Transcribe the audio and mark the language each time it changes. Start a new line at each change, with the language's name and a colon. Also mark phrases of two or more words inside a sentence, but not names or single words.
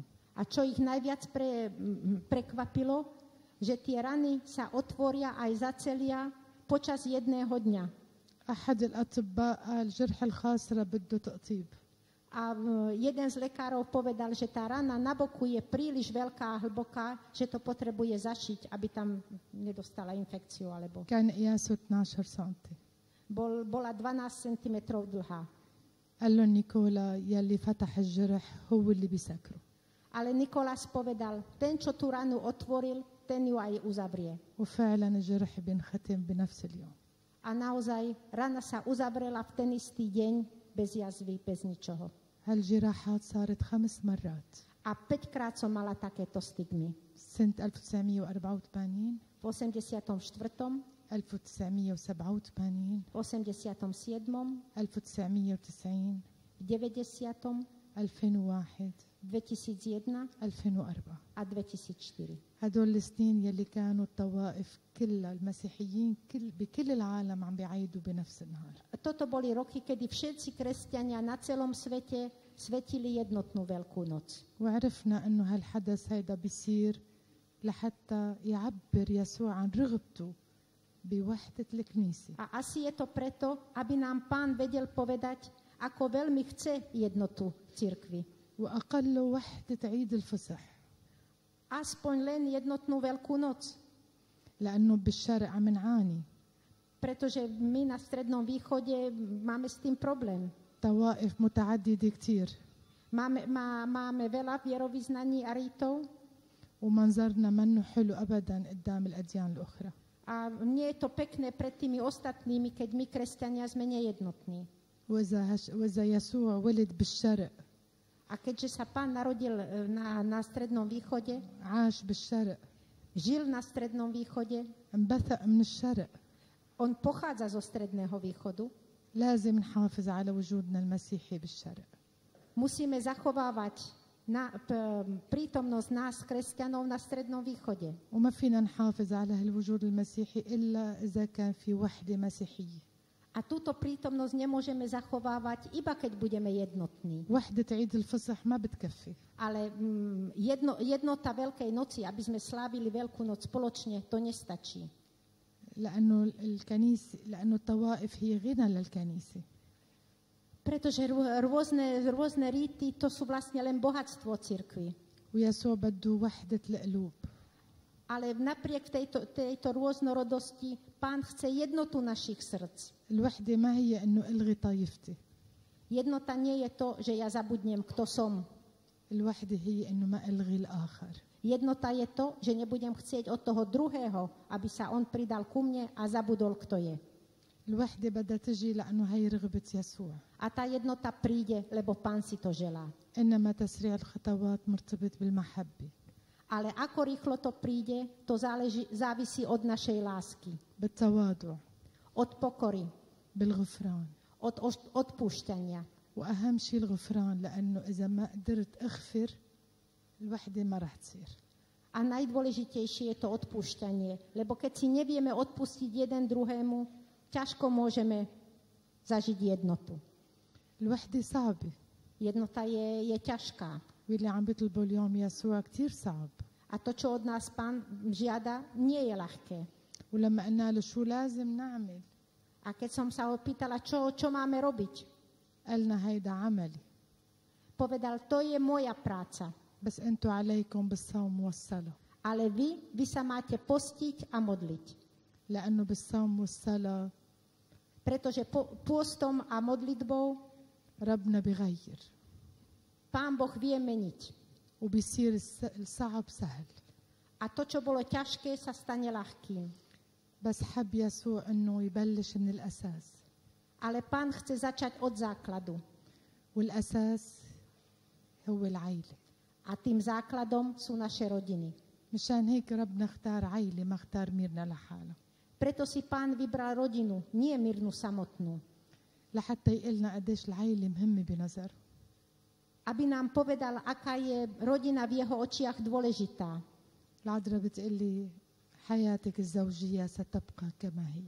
Slovak: A čo ich najviac prekvapilo, že tie rany sa otvoria aj zacelia počas jedného dňa.
Arabic: أحد الأطباء قال جرح الخاصرة بده تقطيب.
Slovak: A jeden z lekárov povedal, že tá rana na boku je príliš veľká a hlboká, že to potrebuje zašiť, aby tam nedostala infekciu. Alebo
Arabic: كان قياسه 12 سنتي.
Slovak: bola 12 cm dlhá.
Arabic: قال له نيكولا يلي فتح الجرح هو اللي بيسكره.
Slovak: Ale Nikolás povedal, ten, čo tú ranu otvoril, ten ju aj uzavrie.
Arabic: وفعلا الجرح بينختم بنفس اليوم.
Slovak: A naozaj rana sa uzavrela v ten istý deň, bez jazvy, bez ničoho.
Arabic: هالجراحات صارت 5 مرات.
Slovak: A 5-krát som mala takéto stigmy.
Arabic: سنة 1984
Slovak: V 84., 1987 v 87., 1990 v 90., 2001 2001 2004 a 2004.
Arabic: هدول السنين يلي كانوا الطوائف كلها المسيحيين بكل العالم عم بيعيدوا بنفس النهار.
Slovak: Toto boli roky, kedy všetci kresťania na celom svete svetili jednotnú Veľkú noc.
Arabic: وعرفنا انه هالحدث هيدا بيصير لحتى يعبر يسوع عن رغبته بوحدة الكنيسة.
Slovak: A asi je to preto, aby nám Pán vedel povedať, ako veľmi chce jednotu cirkvi.
Arabic: وأقل وحدة عيد الفصح.
Slovak: Aspoň len jednotnú Veľkú noc.
Arabic: لأنه بالشرق عم نعاني.
Slovak: Pretože my na Strednom východe máme s tým problém.
Arabic: طوائف متعددة كتير.
Slovak: Máme veľa vierovyznaní a rítov
Arabic: ومنظرنا منه حلو أبدا قدام الأديان الأخرى.
Slovak: a nie je to pekné pred tými ostatnými, keď my, kresťania, sme nejednotní.
Arabic: وإذا يسوع ولد بالشرق
Slovak: A keďže sa Pán narodil na Strednom východe,
Arabic: عاش بالشرق
Slovak: žil na Strednom východe,
Arabic: انبثق من الشرق
Slovak: on pochádza zo Stredného východu,
Arabic: لازم نحافظ على وجودنا المسيحي بالشرق.
Slovak: musíme zachovávať prítomnosť nás, kresťanov, na Strednom východe.
Arabic: وما فينا نحافظ على هالوجود المسيحي إلا إذا كان في وحدة مسيحية.
Slovak: A túto prítomnosť nemôžeme zachovávať, iba keď budeme jednotní.
Arabic: وحدة عيد الفصح ما بتكفي.
Slovak: Ale jednota Veľkej noci, aby sme slávili Veľkú noc spoločne, to nestačí.
Arabic: لأنه الطوائف هي غنى للكنيسة.
Slovak: Pretože rôzne rýty, to sú vlastne len bohatstvo cirkvi.
Arabic: ويسوع بده وحدة القلوب.
Slovak: Ale napriek tejto rôznorodosti Pán chce jednotu našich srdc.
Arabic: الوحدة ما هي إنه ألغي طائفتي.
Slovak: Jednota nie je to, že ja zabudnem, kto som.
Arabic: الوحدة هي إنه ما ألغي الآخر.
Slovak: Jednota je to, že nebudem chcieť od toho druhého, aby sa on pridal ku mne a zabudol, kto je.
Arabic: الوحدة بدها تجي لأنه هي رغبة يسوع.
Slovak: A tá jednota príde, lebo Pán si to želá.
Arabic: إنما تسريع الخطوات مرتبط بالمحبة.
Slovak: Ale ako rýchlo to príde, to závisí od našej lásky.
Arabic: بالتواضع.
Slovak: Od pokory.
Arabic: بالغفران.
Slovak: Od odpúšťania.
Arabic: وأهم شيء الغفران لأنه إذا ما قدرت أغفر الوحدة ما رح تصير.
Slovak: A najdôležitejšie je to odpúšťanie, lebo keď si nevieme odpustiť jeden druhému, ťažko môžeme zažiť jednotu.
Arabic: الوحدة صعبة.
Slovak: Jednota je ťažká.
Arabic: واللي عم بيطلبوا اليوم يسوع كتير صعب.
Slovak: A to, čo od nás Pán žiada, nie je ľahké.
Arabic: ولما قلنا له شو لازم نعمل
Slovak: A keď som sa opýtala, čo máme robiť,
Arabic: قالنا هيدا عملي
Slovak: povedal, to je moja práca.
Arabic: بس انتوا عليكم بالصوم والصلاة.
Slovak: Ale vy sa máte postiť a modliť.
Arabic: لأنه بالصوم والصلاة
Slovak: Pretože pôstom a modlitbou
Arabic: ربنا بغير
Slovak: Pán Boh vie meniť.
Arabic: وبيصير الصعب سهل.
Slovak: A to, čo bolo ťažké, sa stane ľahkým.
Arabic: بس حب يسوع انه يبلش من الأساس.
Slovak: Ale Pán chce začať od základu.
Arabic: والأساس هو العيلة.
Slovak: A tým základom sú naše rodiny.
Arabic: مشان هيك ربنا اختار عيلة ما اختار ميرنا لحالها.
Slovak: Preto si Pán vybral rodinu, nie Mirnu samotnú.
Arabic: لحتى يقلنا قديش العيلة مهمة بنظره.
Slovak: Aby nám povedal, aká je rodina v jeho očiach dôležitá.
Arabic: العذراء بتقلي حياتك الزوجية ستبقى كما هي.